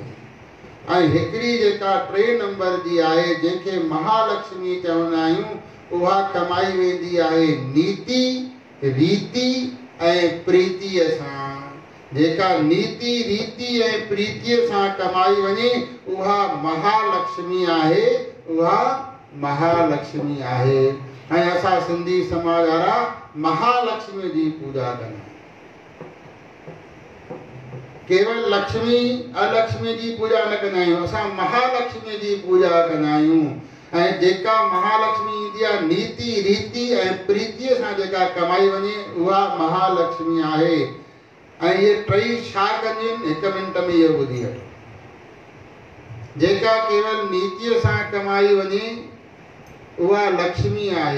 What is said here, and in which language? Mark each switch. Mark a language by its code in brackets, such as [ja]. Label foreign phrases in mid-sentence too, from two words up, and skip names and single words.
[sd] ऐं हिकिड़ी जेका 3 नंबर जी आहे जंहिंखे महालक्ष्मी चवंदा आहियूं उहा कमाई वेंदी आहे नीति, रीति ऐं प्रीतिअ सां। जेका नीति, रीति ऐं प्रीतिअ सां कमाई वञे उहा महालक्ष्मी आहे, उहा महालक्ष्मी आहे। ऐं असां सिंधी समाज वारा महालक्ष्मी जी पूजा कंदा आहियूं। केवल लक्ष्मी अलक्ष्मी जी पूजा न कंदा आहियूं, असां महालक्ष्मी जी पूजा कंदा आहियूं। ऐं जेका महालक्ष्मी ईंदी आहे नीति, रीति ऐं प्रीतिअ सां जेका कमाई वञे उहा महालक्ष्मी आहे। ऐं इहे टई छा कंदियूं आहिनि? हिकु मिंट में इहो ॿुधी वठो। जेका केवल नीतिअ सां कमाई वञे उहा लक्ष्मी आहे।